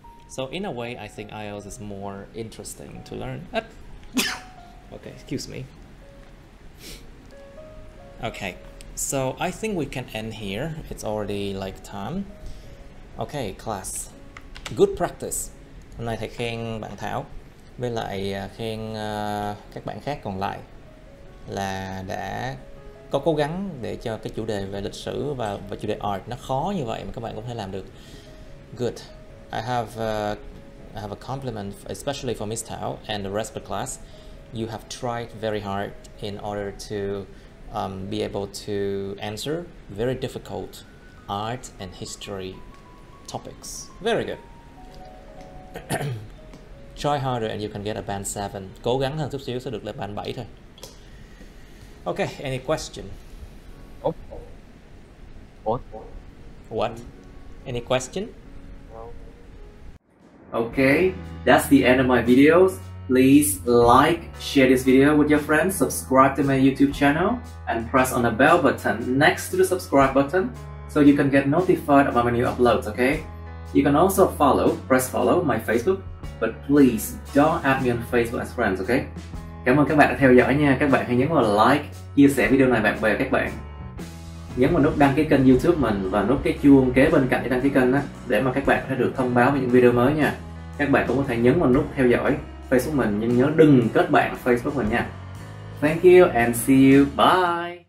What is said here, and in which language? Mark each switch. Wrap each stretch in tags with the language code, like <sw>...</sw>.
<en>So in a way, I think IELTS is more interesting to learn. Okay, excuse me. Okay, so I think we can end here. It's already like time. Okay, class. Good practice.</en> <vi>Hôm nay thầy khen bạn Thảo với lại khen các bạn khác còn lại là đã có cố gắng để cho cái chủ đề về lịch sử và chủ đề art nó khó như vậy mà các bạn cũng có thể làm được.</vi> <en>Good. I have a compliment, especially for Miss Thảo and the rest of the class. You have tried very hard in order to be able to answer very difficult art and history topics. Very good. Try harder and you can get a band 7.</en> <vi>Cố gắng hơn chút xíu sẽ được lên band 7 thôi.</vi> <en>Okay, any question? What? Any question? Okay, that's the end of my videos. Please like, share this video with your friends, subscribe to my YouTube channel, and press on the bell button next to the subscribe button so you can get notified about my new uploads, okay? You can also press follow my Facebook, but please don't add me on Facebook as friends, okay?</en> <vi>Cảm ơn các bạn đã theo dõi nha. Các bạn hãy nhấn vào like, chia sẻ video này bạn bè các bạn. Nhấn vào nút đăng ký kênh YouTube mình và nút cái chuông kế bên cạnh để đăng ký kênh đó, để mà các bạn có thể được thông báo về những video mới nha. Các bạn cũng có thể nhấn vào nút theo dõi Facebook mình, nhưng nhớ đừng kết bạn Facebook mình nha.</vi> <en>Thank you and see you. Bye.</en>